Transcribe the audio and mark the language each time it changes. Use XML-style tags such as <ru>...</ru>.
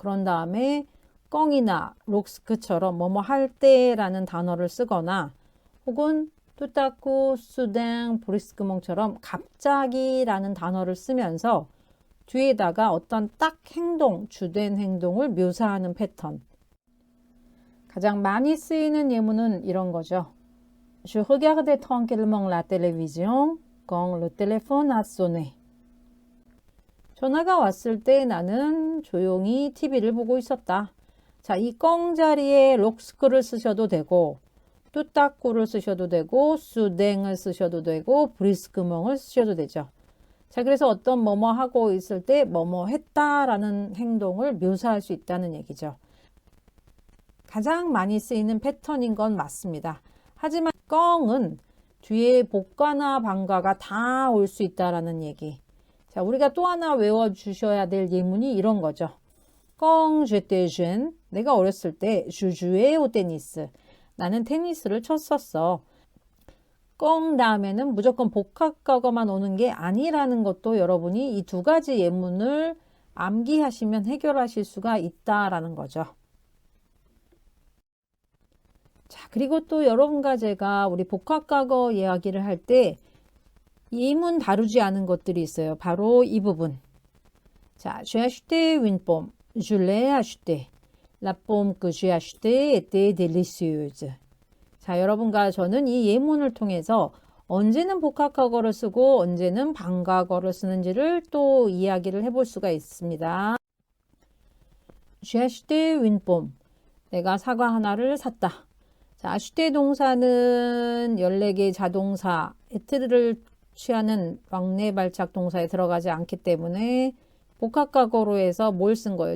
<ko>그런 다음에 껑이나 록스크처럼 뭐뭐 할 때라는 단어를 쓰거나 혹은 뚜따꾸, 수댕, 브리스크몽처럼 갑자기라는 단어를 쓰면서 뒤에다가 어떤 딱 행동, 주된 행동을 묘사하는 패턴. 가장 많이 쓰이는 예문은 이런 거죠.</ko> <fr>Je regardais tranquillement la télévision quand le téléphone a sonné.</fr> <ko>전화가 왔을 때 나는 조용히 TV를 보고 있었다. 자, 이 껑 자리에 록스크를 쓰셔도 되고 뚜따꾸를 쓰셔도 되고 수댕을 쓰셔도 되고 브리스크멍을 쓰셔도 되죠. 자, 그래서 어떤 뭐뭐 하고 있을 때 뭐뭐 했다라는 행동을 묘사할 수 있다는 얘기죠. 가장 많이 쓰이는 패턴인 건 맞습니다. 하지만 껑은 뒤에 복과나 방과가 다 올 수 있다라는 얘기. 자, 우리가 또 하나 외워주셔야 될 예문이 이런 거죠.</ko> <fr>Quand j'étais jeune,</fr> <ko>내가 어렸을 때</ko> <fr>je jouais au tennis.</fr> <ko>나는 테니스를 쳤었어. 껑 다음에는 무조건 복합과거만 오는 게 아니라는 것도 여러분이 이 두 가지 예문을 암기하시면 해결하실 수가 있다라는 거죠. 자, 그리고 또 여러분과 제가 우리 복합과거 이야기를 할 때 예문 다루지 않은 것들이 있어요. 바로 이 부분. 자,</ko> <fr>j'ai acheté une pomme. Je l'ai acheté. La pomme que j'ai achetée était délicieuse.</fr> <ko>자, 여러분과 저는 이 예문을 통해서 언제는 복합과거를 쓰고 언제는 방과거를 쓰는지를 또 이야기를 해볼 수가 있습니다.</ko> <fr>J'ai acheté une pomme.</fr> <ko>내가 사과 하나를 샀다. 자, acheté 동사는 14개 자동사, 에트를 취하는 왕래 발착 동사에 들어가지 않기 때문에 복합과거로 해서 뭘 쓴 거예요?</ko>